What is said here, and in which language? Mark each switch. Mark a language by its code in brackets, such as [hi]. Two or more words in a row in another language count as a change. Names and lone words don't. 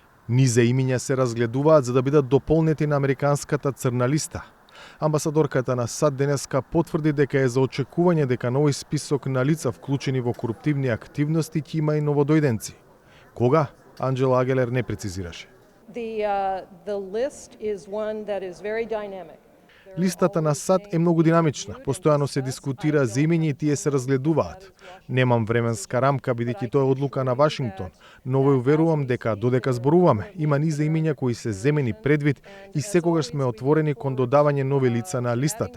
[mk] Низа имиња се разгледуваат за да бидат дополнети на американската црна листа. Амбасадорката на САД денеска потврди дека е за очекување дека нови список на лица вклучени во коруптивни активности ќе има и новодојденци. Кога? Анџела Агелер не прецизираше. [en] The list is one that is very dynamic. [mk] Листата на САД е многу динамична, постојано се дискутира за имиња и тие се разгледуваат. Немам временска рамка бидејќи тоа е одлука на Вашингтон, но ве уверувам дека додека зборуваме, има низа имиња кои се земени предвид и секогаш сме отворени кон додавање нови лица на листата.